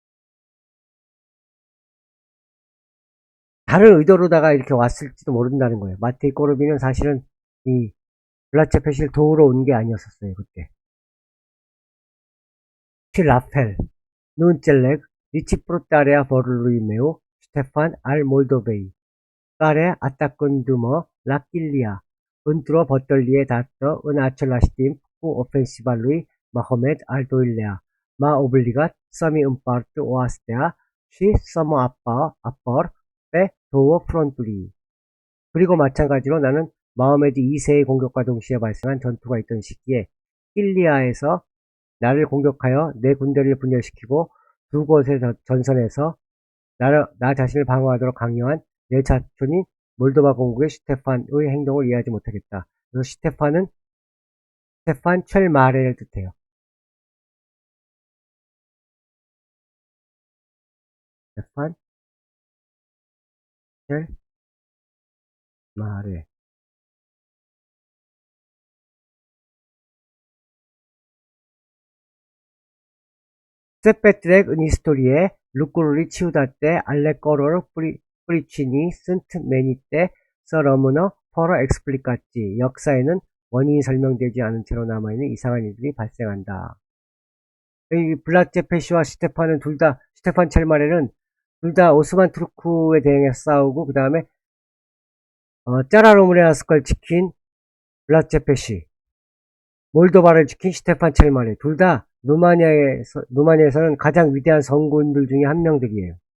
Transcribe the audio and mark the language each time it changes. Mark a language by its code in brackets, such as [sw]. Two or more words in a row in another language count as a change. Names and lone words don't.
[ko] 다른 의도로다가 이렇게 왔을지도 모른다는 거예요. 마테이 꼬르빈은 사실은 이 블라체페시를 도우러 온 게 아니었었어요, 그때. [ro] La fel, nu înțeleg, nici purtarea vărului meu, Ștefan al Moldovei, care atacându-mă la Chilia, într-o bătălie dată în același timp cu ofensiva lui Mahomed al II-lea, m-a obligat să-mi împart oastea și să mă apăr pe două fronturi. [ko] 그리고 마찬가지로 나는 마호메드 2세의 공격과 동시에 발생한 전투가 있던 시기에 킬리아에서 나를 공격하여 내 군대를 분열시키고 두 곳의 전선에서 나 자신을 방어하도록 강요한 내 사촌인 몰도바 공국의 슈테판의 행동을 이해하지 못하겠다. 그래서 슈테판은 스테판 첼마레를 뜻해요. 스테판 첼마레. [ro] Sepetrec în istorie lucrurile ciudate ale căror pricini sunt menite să rămână fără explicații. [ko] 역사에는 원인이 설명되지 않은 채로 남아있는 이상한 일들이 발생한다. 이 블라제페시와 스테판은 스테판 첼마레는 둘 다 오스만 투르크에 대응해서 싸우고 그 다음에 짜라로무레아스크를 지킨 블라제페시, 몰도바를 지킨 스테판 첼마레 둘 다 루마니아에서는 가장 위대한 성군들 중에 한 명들이에요.